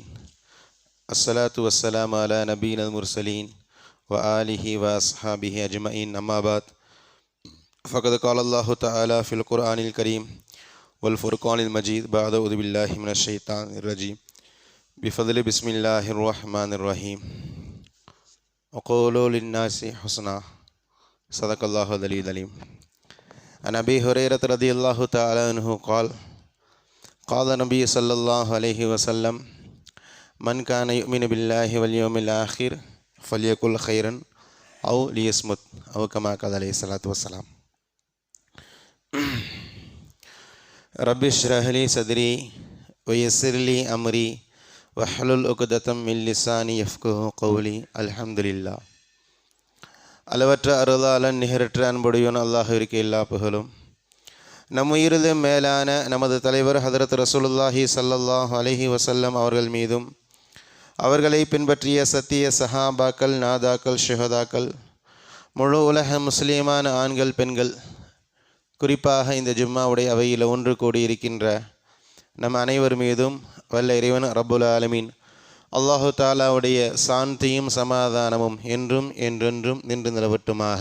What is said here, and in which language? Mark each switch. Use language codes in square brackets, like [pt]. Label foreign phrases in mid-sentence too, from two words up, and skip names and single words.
[ar] الصلاة والسلام على نبينا المرسلين وآله وأصحابه أجمعين. أما بعد. فقد قال الله تعالى في القرآن الكريم والفرقان المجيد بعد أعوذ بالله من الشيطان الرجيم. بفضل بسم الله الرحمن الرحيم. وقولوا للناس حسنا صدق الله العلي العليم. عن أبي هريرة رضي الله تعالى عنه قال قال النبي صلى الله عليه وسلم من كان يؤمن بالله واليوم الآخر فليقل خيرا أو ليصمت أو كما قال عليه الصلاة والسلام. رب اشرح لي صدري ويسر لي أمري واحلل عقدة من لساني يفقهوا قولي. அல்ஹம்துலில்லாஹ். [ta] அளவற்ற அருளாளன் நிகரற்ற அன்புடையோன் அல்லாஹ்விற்கு எல்லா புகழும். நம் உயிரிலும் மேலான நமது தலைவர் ஹதரத் ரசூலுல்லாஹி [ar] صلى الله عليه وسلم [ta] அவர்கள் மீதும் அவர்களை பின்பற்றிய சத்திய சஹாபாக்கள், நாதாக்கள், ஷுஹதாக்கள், முழு உலக முஸ்லீமான ஆண்கள், பெண்கள், குறிப்பாக இந்த ஜும்மாவுடைய அவையில் ஒன்று கூடியிருக்கின்ற நம் அனைவர் மீதும் வல்ல இறைவன் [ar] رب العالمين [ta] அல்லாஹு தாலாவுடைய சாந்தியும் சமாதானமும் என்றும் என்றென்றும் நின்று நிலவட்டுமாக.